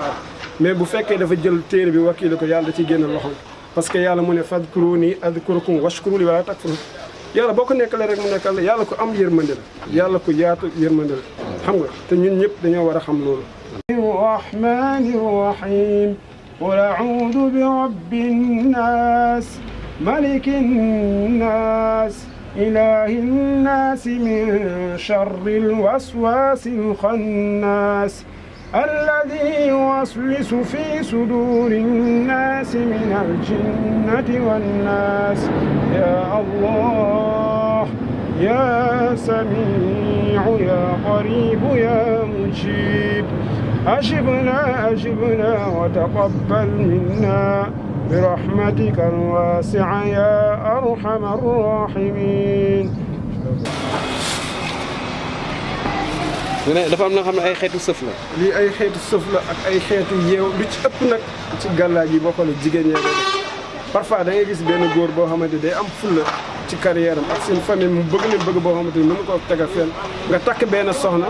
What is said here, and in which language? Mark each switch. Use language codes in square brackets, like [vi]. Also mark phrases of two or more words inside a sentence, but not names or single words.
[wo] aar mais bu fekkee dafa jël téere bi wakiile ko yàlla da ciy génn loxoom [fr] parce que [wo] yàlla mu ne [ar] فاذكروني أذكركم واشكروا لي ولا تكفرون [wo] yàlla boo ko nekkalee rek mu nekkal la yàlla ko am yërmande la yàlla ko yaatu yërmande la xam nga te ñun ñëpp dañoo war a xam [ar] loolu الرحمن الرحيم قل أعوذ برب الناس ملك الناس إله الناس من شر الوسواس الخناس الذي يوسوس في صدور الناس من الجنة والناس يا الله يا سميع يا قريب يا مجيب أجبنا وتقبل منا برحمتك الواسعة يا أرحم الراحمين [wo] dafa am na xam ne ay xeetu sëf la lii ay xeetu sëf la ak ay xeetu yeew lu ci ëpp nag ci gàllaaj yi boo xoolee jigéen ñee koy def parfois da ngay gis benn góor boo xamante day am fulla ci carrière am ak seen famille mu bëgg leen bëgg boo xamante ni mënu ko teg a fenn nga takk benn soxna